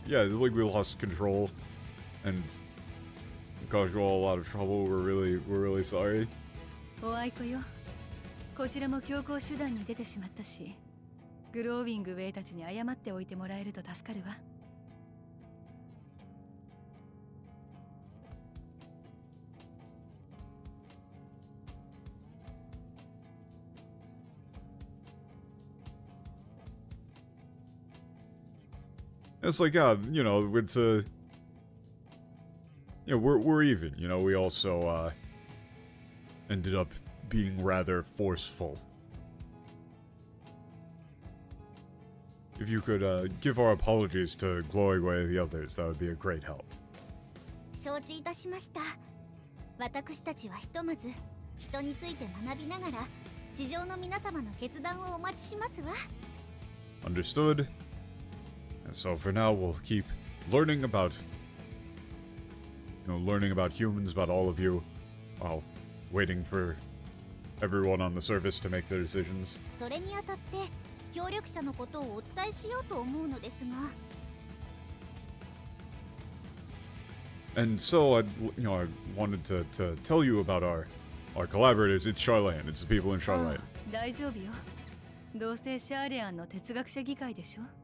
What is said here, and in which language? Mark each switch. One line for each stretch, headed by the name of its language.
English: Yeah, like we lost control. And caused you all a lot of trouble. We're really sorry.
Japanese: おあいこよ。こちらも強行手段に出てしまったし、グローウィングウェイたちに謝っておいてもらえると助かるわ。
English: It's like, you know, it's a... Yeah, we're even, you know, we also, ended up being rather forceful. If you could, give our apologies to Glowingway and the others, that would be a great help.
Japanese: 承知いたしました。私たちはひとまず人について学びながら地上の皆様の決断をお待ちしますわ。
English: Understood. And so for now, we'll keep learning about, you know, learning about humans, about all of you, while waiting for everyone on the surface to make their decisions.
Japanese: それにあたって協力者のことをお伝えしようと思うのですが。
English: And so, I wanted to tell you about our collaborators. It's Charlayan. It's the people in Charlayan.
Japanese: 大丈夫よ。どうせシャーレアンの哲学者議会でしょ。